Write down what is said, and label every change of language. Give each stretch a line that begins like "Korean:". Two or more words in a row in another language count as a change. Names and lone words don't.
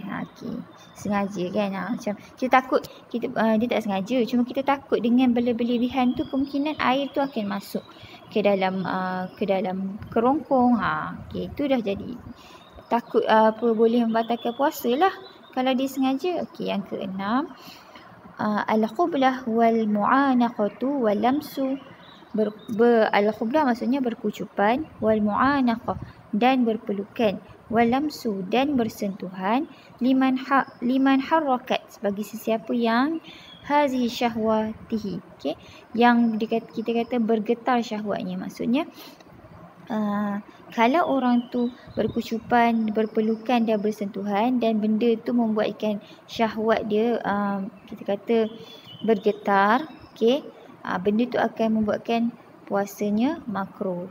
Malay: Okey, sengaja kan, macam kita takut dia tak sengaja, cuma kita takut dengan berlebih-lebihan tu kemungkinan air tu akan masuk ke dalam kerongkong. Okey, itu dah jadi takut boleh membatalkan puasa lah kalau dia sengaja. Okey, yang keenam,
Arabic: القبلة والمعانقة واللمس القبلة
Malay: maksudnya berkucupan,
Arabic: والمعانقة
Malay: dan berpelukan,
Arabic: واللمس
Malay: dan bersentuhan,
Arabic: لمن حركت
Malay: bagi sesiapa yang
Arabic: هزت شهوته,
Malay: okey, yang kita kata bergetar syahwatnya. Maksudnya kalau orang tu berkucupan, berpelukan dan bersentuhan dan benda tu membuatkan syahwat dia kita kata bergetar, okey, benda tu akan membuatkan puasanya makruh.